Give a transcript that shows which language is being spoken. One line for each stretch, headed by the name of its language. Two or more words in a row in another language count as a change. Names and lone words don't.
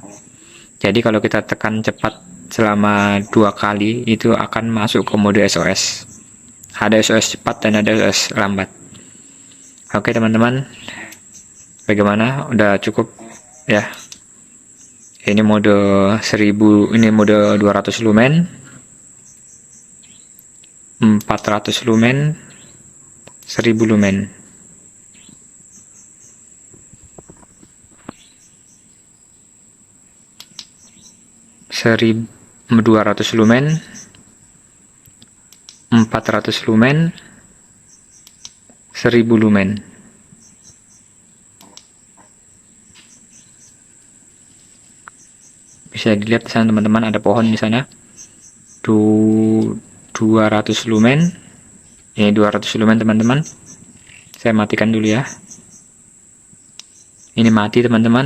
Indonesian: Jadi kalau kita tekan cepat selama 2 kali, itu akan masuk ke mode SOS. Ada SOS cepat dan ada SOS lambat. Oke teman-teman, bagaimana? Udah cukup ya. Ini mode 1000, ini mode 200 lumen, 400 lumen, 1000 lumen. Seribu 200 lumen, 400 lumen, 1000 lumen. Bisa dilihat di sana teman-teman, ada pohon di sana. 200 lumen. Ini 200 lumen teman-teman. Saya matikan dulu ya. Ini mati teman-teman.